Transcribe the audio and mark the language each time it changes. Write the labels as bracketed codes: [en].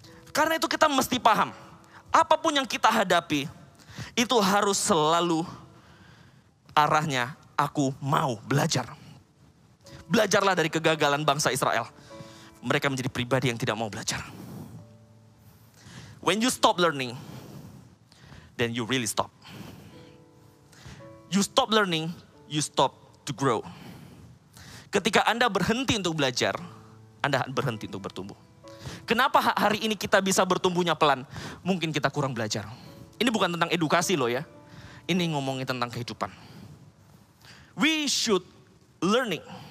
[id] Karena itu kita mesti paham, apapun yang kita hadapi, itu harus selalu arahnya aku mau belajar. Belajarlah dari kegagalan bangsa Israel. Mereka menjadi pribadi yang tidak mau belajar. [en] When you stop learning, then you really stop. You stop learning, you stop to grow. [id] Ketika Anda berhenti untuk belajar, Anda berhenti untuk bertumbuh. Kenapa hari ini kita bisa bertumbuhnya pelan? Mungkin kita kurang belajar. Ini bukan tentang edukasi loh ya. Ini ngomongin tentang kehidupan. [en] We should learning.